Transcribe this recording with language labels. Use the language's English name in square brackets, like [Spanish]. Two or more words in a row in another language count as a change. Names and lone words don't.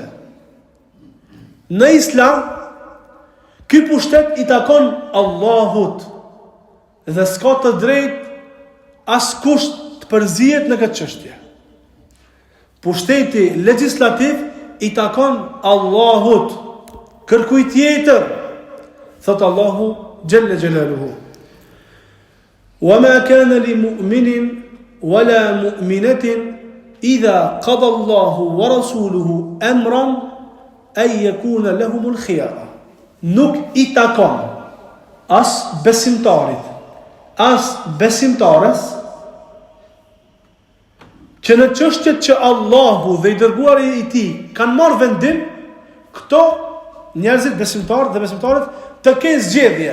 [Albanian] Në islam, ky pushtet i takon Allahut dhe s'ka të drejtë askush të përzihet në këtë çështje. Pushteti legjislativ i takon Allahut, kërkuj tjetër, thot Allahu [Arabic] جل جلاله. وما كان لمؤمن ولا مؤمنة إذا قضى الله ورسوله أمرا أن يكون لهم الخيرة. [Albanian] Nuk i takon as besimtarit, as besimtares që në çështjet që Allahu dhe i dërguari i tij kanë marrë vendim, këto njerëzit besimtarë dhe besimtarët të kenë zgjedhje.